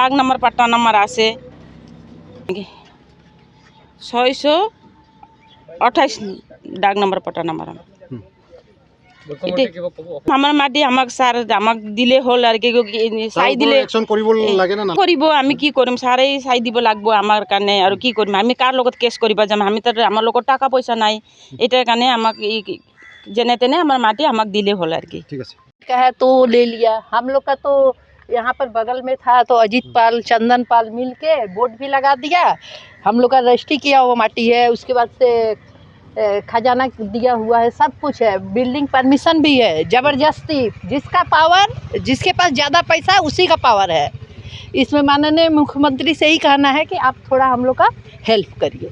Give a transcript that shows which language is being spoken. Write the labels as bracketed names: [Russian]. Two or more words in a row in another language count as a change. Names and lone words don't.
[Assamese] ডাক নম্বৰ, পাট্টা নম্বৰ আছে, 628 ডাক নম্বৰ পটা নম্বৰ আমাৰ মাটি আমাক ছাৰ আমাক দিলে হ'ল আৰু কি চাই দিলে একশন কৰিব লাগে না কৰিব আমি কি কৰিম ছাৰেই চাই দিব লাগব আমাৰ কাৰণে আৰু কি কৰিম আমি কাৰ লগত কেছ কৰিব যাম আমি তাৰ আমাৰ লগত টাকা পইচা নাই এটাৰ কাৰণে আমাক যেনে তেনে আমাৰ মাটি আমাক দিলে হ'ল আৰু কি ঠিক আছে [Hindi] का है तो ले लिया हम लोग का तो यहाँ पर बगल में था तो अजीत पाल चंदन पाल मिल के बोर्ड भी लगा दिया हम लोग का रजिस्ट्री किया हुआ माटी है उसके बाद से खजाना दिया हुआ है सब कुछ है बिल्डिंग परमिशन भी है ज़बरदस्ती जिसका पावर जिसके पास ज़्यादा पैसा है उसी का पावर है इसमें माननीय मुख्यमंत्री से ही कहना है कि आप थोड़ा हम लोग का हेल्प करिए